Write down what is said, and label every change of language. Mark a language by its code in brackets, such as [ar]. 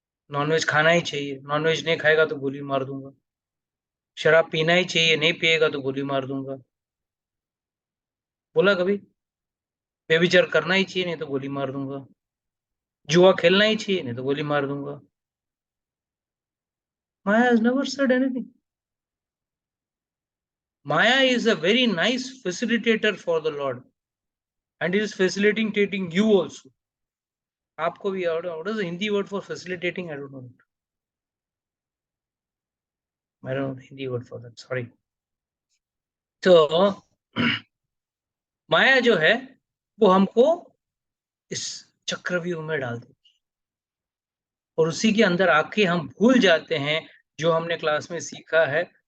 [hi] Nonveg खाना ही चाहिए, nonveg नहीं खाएगा तो गोली मार दूंगा. शराब पीना ही चाहिए, नहीं पिएगा तो गोली मार दूंगा. बोला कभी? व्यभिचार करना ही चाहिए, नहीं तो गोली मार दूंगा। जुआ खेलना ही चाहिए, नहीं तो गोली मार दूंगा। [en] Maya has never said anything. Maya is a very nice facilitator for the Lord, and it is facilitating you also. [hi] आपको भी [en] what is the Hindi word for facilitating? I don't know. I don't know the Hindi word for that. Sorry. [hi] तो माया जो है वो हमको इस चक्रव्यूह में डाल देती है, और उसी के अंदर आके हम भूल जाते हैं जो हमने क्लास में सीखा है।